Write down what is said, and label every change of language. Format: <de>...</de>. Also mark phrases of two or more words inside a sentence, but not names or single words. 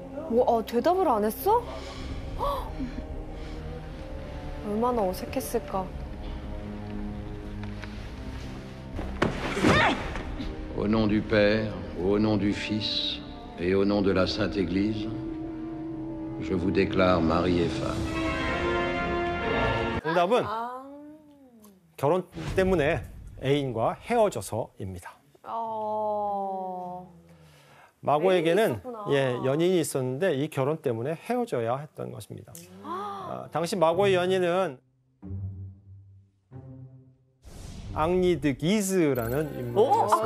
<ko>대답을 안 했어? 헉! 얼마나 어색했을까.</ko> <fr>Au nom du Père, au nom du Fils et au nom de la Sainte Église, je vous déclare mari et femme.</fr> <ko>정답은 결혼 때문에 애인과 헤어져서입니다. 마고에게는 애인이 있었구나. 연인이 있었는데 이 결혼 때문에 헤어져야 했던 것입니다. 당시 마고의 연인은 앙리 드 기즈라는 인물이었습니다.</ko>